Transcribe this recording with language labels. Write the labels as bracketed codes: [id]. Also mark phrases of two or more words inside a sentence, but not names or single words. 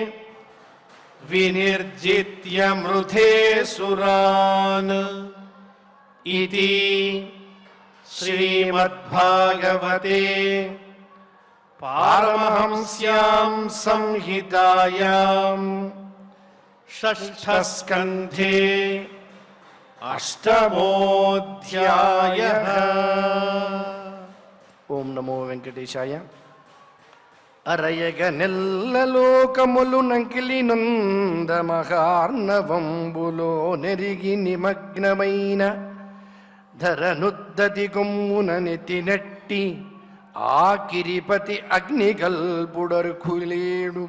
[sa] विनिर्जित्य मृधे सुरान् इति श्रीमद्भागवते पारमहंस्यां संहितायां षष्ठस्कन्धे अष्टमोऽध्यायः। ఓం నమో వెంకటేశాయ. [te] అరయగ నెల్లలోకములు నంకిలి నంద మహార్ణవంబులో నెరిగి నిమగ్నమైన ధరనుద్దతి కొమ్మున నెత్తినట్టి ఆ కిరిపతి అగ్నికల్పుడర్ఖులేడు.